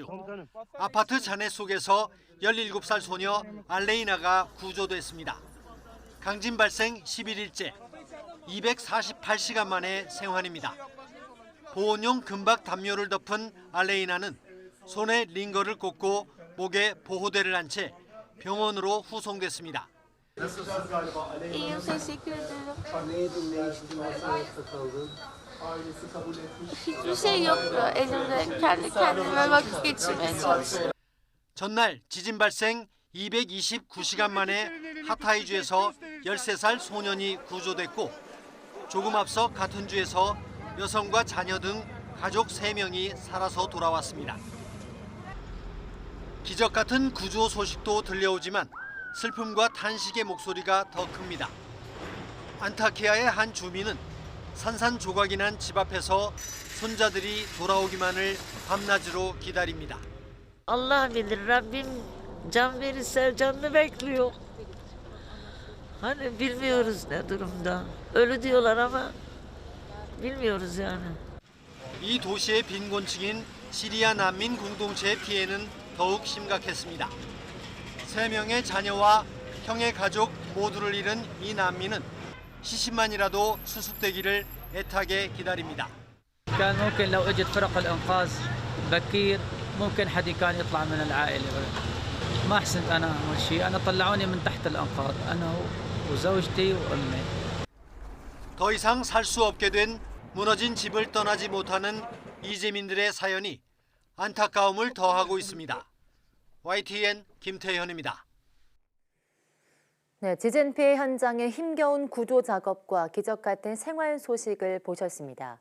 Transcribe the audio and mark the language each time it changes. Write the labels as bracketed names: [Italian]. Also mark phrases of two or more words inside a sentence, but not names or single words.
[Korean] 아파트 잔해 속에서 17살 소녀 알레이나가 구조됐습니다. 강진 발생 11일째, 248시간 만에 생還입니다. 보온용 금박 담요를 덮은 알레이나는 손에 링거를 꽂고 목에 보호대를 한 채 병원으로 후송됐습니다. [Turkish] Hiçbir şey yoktu. Elimde kendi kendime vakit geçirmeye çalıştım. [Korean] 전날 지진 발생 229시간 만에 하타이주에서 13살 소년이 구조됐고 조금 앞서 같은 주에서 여성과 자녀 등 가족 3명이 살아서 돌아왔습니다. 기적 같은 구조 소식도 들려오지만 슬픔과 탄식의 목소리가 더 큽니다. 안타키아의 한 주민은 산산조각이 난 집 앞에서 손자들이 돌아오기만을 밤낮으로 기다립니다. [Turkish] Allah bilir, Rabbim can verirse canını bekliyor. Hani bilmiyoruz ne durumda. Ölü diyorlar ama bilmiyoruz yani. [Korean] 이 도시의 빈곤층인 시리아 난민 공동체의 피해는 더욱 심각했습니다. 3명의 자녀와 형의 가족 모두를 잃은 이 난민은 시신만이라도 수습되기를 애타게 기다립니다. [Arabic] كان ممكن لو اجت فرق الانقاذ بكير ممكن حد كان يطلع من العائله ما حسنت انا اول شيء انا طلعوني من تحت الانقاض انا وزوجتي وامي [Korean] 더 이상 살 수 없게 된 무너진 집을 떠나지 못하는 이재민들의 사연이 안타까움을 더하고 있습니다. YTN 김태현입니다. 네, 지진 피해 현장의 힘겨운 구조 작업과 기적 같은 생還소식을 보셨습니다.